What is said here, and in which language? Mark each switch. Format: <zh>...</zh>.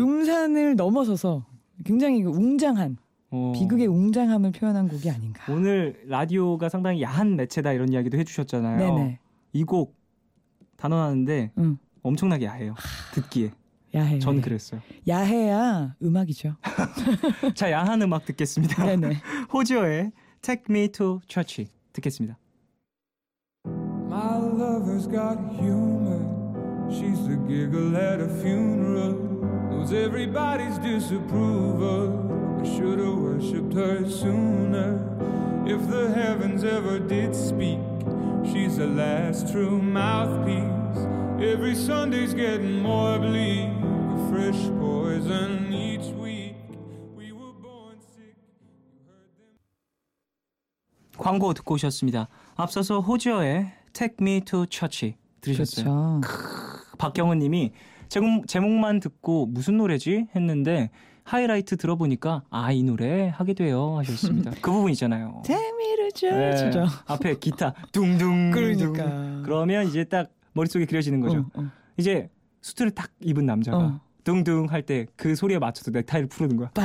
<ko>음산을 넘어서서 굉장히 웅장한 비극의 웅장함을 표현한 곡이 아닌가. 오늘 라디오가 상당히 야한 매체다 이런 이야기도 해주셨잖아요. 네네. 이 곡 단언하는데 엄청나게 야해요. 듣기에. 야해. 전 그랬어요. 야해야 음악이죠. 자, 야한 음악 듣겠습니다. 네네. 호지오의 Take Me to Church 듣겠습니다.</ko> <en>My lover's got humor. She's a giggle at a funeral. Knows everybody's disapproval. I should have worshipped her sooner. If the heavens ever did speak, she's the last true mouthpiece. Every Sunday's getting more bleak. A fresh poison each week. We were born sick. You heard them.</en> <ko>광고 듣고 오셨습니다. 앞서서 호지어의 Take Me to Church 들으셨어요. 그렇죠. 박경은 님이 제목만 듣고 무슨 노래지? 했는데 하이라이트 들어보니까 아, 이 노래 하게 돼요 하셨습니다. 그 부분 있잖아요. 재미를 줘. 네. 앞에 기타 둥둥. 그러니까. 그러면 이제 딱 머릿속에 그려지는 거죠. 이제 수트를 딱 입은 남자가 둥둥 할 때 그 소리에 맞춰서 넥타이를 푸르는 거야.</ko>